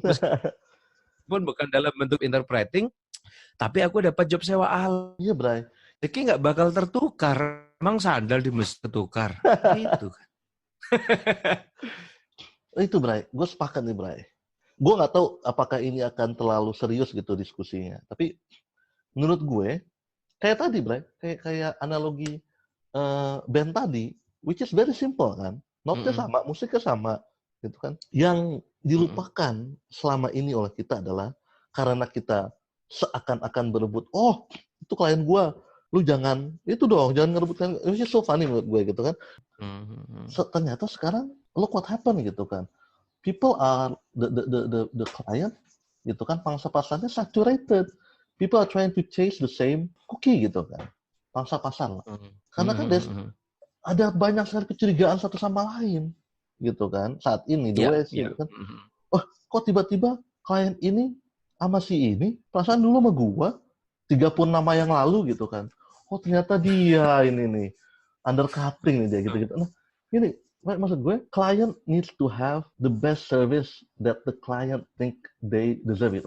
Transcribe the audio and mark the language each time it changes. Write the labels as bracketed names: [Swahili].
[Indonesian] Meskipun bukan dalam bentuk interpreting, tapi aku dapat job sewa alat. Iya, Bray. Jadi nggak bakal tertukar. Emang sandal di masjid tertukar. Gitu kan. Itu, Bray. Gue sepakat nih, Bray. Gue nggak tahu apakah ini akan terlalu serius gitu diskusinya. Tapi menurut gue, kayak tadi, Bray. Kayak analogi band tadi, [English] which is very simple [Indonesian] kan. Notnya sama, musiknya sama. Gitu kan. Yang dilupakan selama ini oleh kita adalah karena kita seakan-akan berebut, oh, itu klien gue, lu jangan ngerebutkan. [English] It's so funny [Indonesian] menurut gue gitu kan. Ternyata sekarang [English] look what happened [Indonesian] gitu kan. [English] People are the client [Indonesian] gitu kan, pangsa pasarnya [English] saturated. People are trying to chase the same cookie [Indonesian] gitu kan, pangsa pasar lah. Karena kan ada banyak sekali kecurigaan satu sama lain gitu kan saat ini the West gitu kan. Oh, kok tiba-tiba klien ini sama si ini perasaan dulu sama gua 30 nama yang lalu gitu kan. Oh, ternyata dia ini nih undercutting nih dia gitu-gitu. Nah, ini maksud gue, [English] client needs to have the best service that the client think they deserve it.